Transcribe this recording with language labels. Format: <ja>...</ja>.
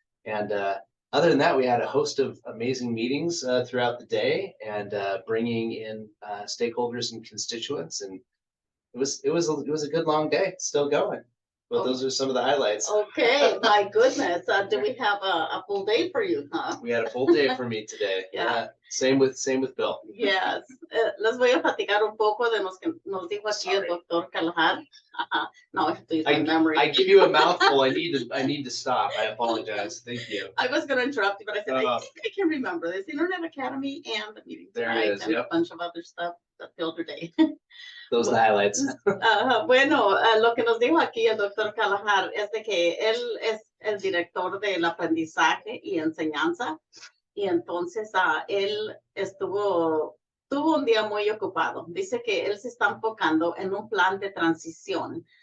<en>And other than that, we had a host of amazing meetings throughout the day and bringing in stakeholders and constituents, and it was a good long day. Still going, but those are some of the highlights. Okay, my goodness, do we have a full day for you, huh? We had a full day for me today. Yeah. Same with Bill. Yes.</en> <es>Les voy a platicar un poco de lo que nos dijo aquí el doctor Kalahar.</es> <en>No, I have to use my memory. I give you a mouthful. I need to stop. I apologize. Thank you. I was going to interrupt you, but I said, I think I can remember this. Internet Academy and the meeting there tonight it is, and a bunch of other stuff that filled your day. Those are the highlights.</en> <es>Bueno, lo que nos dijo aquí el doctor Kalahar es de que él es el director del aprendizaje y enseñanza. Y entonces él tuvo un día muy ocupado. Dice que él se está enfocando en un plan de transición.</es>